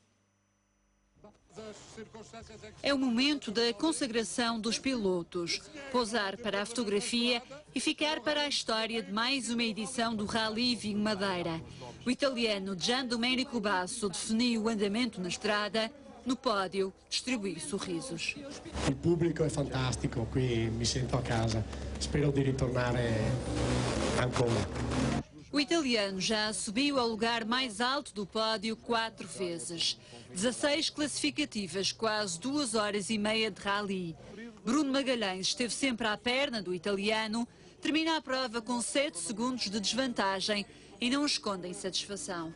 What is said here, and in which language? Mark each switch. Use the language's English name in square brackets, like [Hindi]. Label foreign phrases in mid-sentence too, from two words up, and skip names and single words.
[Portuguese] É o momento da consagração dos pilotos. Pousar para a fotografia e ficar para a história de mais uma edição do Rally Vinho Madeira. O italiano Giandomenico Basso definiu o andamento na estrada. No pódio, distribuir sorrisos. [Italian] Il pubblico è fantastico, qui mi sento a casa. Spero di ritornare ancora. [Portuguese] O italiano já subiu ao lugar mais alto do pódio 4 vezes. 16 classificativas, quase 2 horas e meia de rally. Bruno Magalhães esteve sempre à perna do italiano, termina a prova com 7 segundos de desvantagem e não esconde insatisfação.